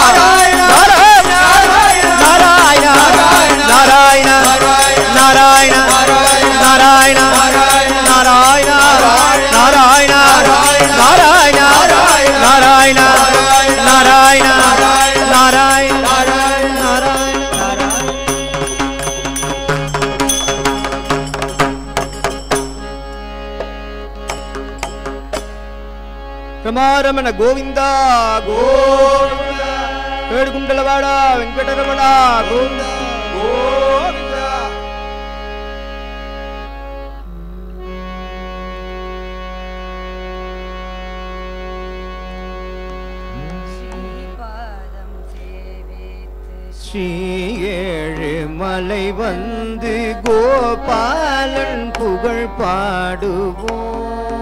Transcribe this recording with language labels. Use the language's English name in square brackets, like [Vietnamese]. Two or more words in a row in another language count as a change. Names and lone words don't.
[Sanskrit] ನಾರಾಯಣ ನಾರಾಯಣ ನಾರಾಯಣ ನಾರಾಯಣ ನಾರಾಯಣ ನಾರಾಯಣ ನಾರಾಯಣ ನಾರಾಯಣ ನಾರಾಯಣ ನಾರಾಯಣ [Telugu] రమారమణ గోవింద గోవింద ఏడుగుంటలవాడ వెంకటరమణ గోవింద గోవింద [Tamil] ஸ்ரீ ஏழுமலை வந்து கோபாலன் புகழ் பாடுவோம்